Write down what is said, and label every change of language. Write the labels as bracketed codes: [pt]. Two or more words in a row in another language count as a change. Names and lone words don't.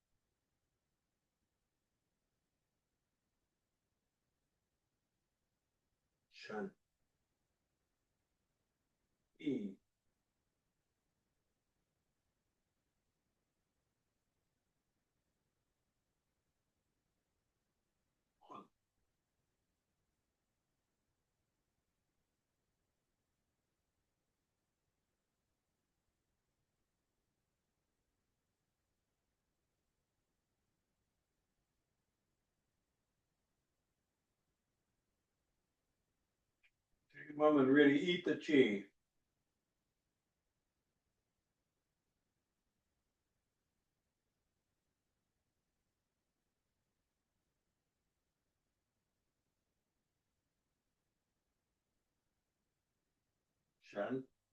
[zh] Shen. Yi. Hun. [en] Take a moment and really eat the chi. [zh] Shen.